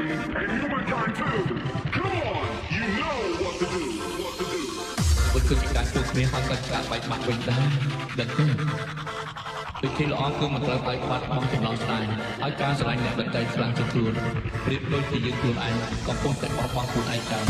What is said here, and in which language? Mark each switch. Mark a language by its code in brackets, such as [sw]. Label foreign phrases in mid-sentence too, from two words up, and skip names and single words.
[en] and humankind too. Come on, you know what to do. What to do. [km] វាគឺជាការជួបគ្នាហើយក៏ឆ្លាតបែកបាក់វិញដែរដឹងទេវិធីល្អគឺមិនត្រូវបែកបាក់បងចំណងស្នេហ៍ហើយការស្រឡាញ់អ្នកដទៃខ្លាំងជាងខ្លួនប្រៀបដូចជាយើងខ្លួនឯងកំពុងតែបោះបង់ខ្លួនឯងចោល